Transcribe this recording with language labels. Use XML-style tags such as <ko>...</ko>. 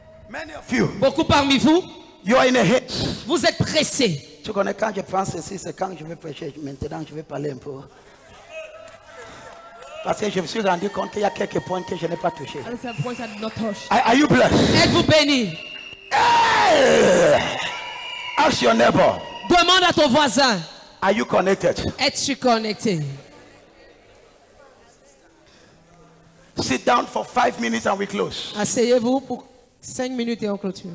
<en>Many of you,</en> <fr>Beaucoup parmi vous,</fr> <en>you are in a haste.</en> <fr>vous êtes pressés. Tu connais, quand je prends ceci, c'est quand je vais prêcher. Maintenant, je vais parler un peu. Parce que je me suis rendu compte qu'il y a quelques points que je n'ai pas touchés.</fr> <en>And some points I did not touch. Are you blessed?</en> <fr>Êtes-vous béni?</fr> <en>Hey! Ask your neighbor,</en> <fr>Demande à ton voisin,</fr> <en>are you connected?</en> <fr>es-tu connecté?</fr> <en>Sit down for 5 minutes and we close.</en> <fr>Asseyez-vous pour 5 minutes et on clôture.</fr>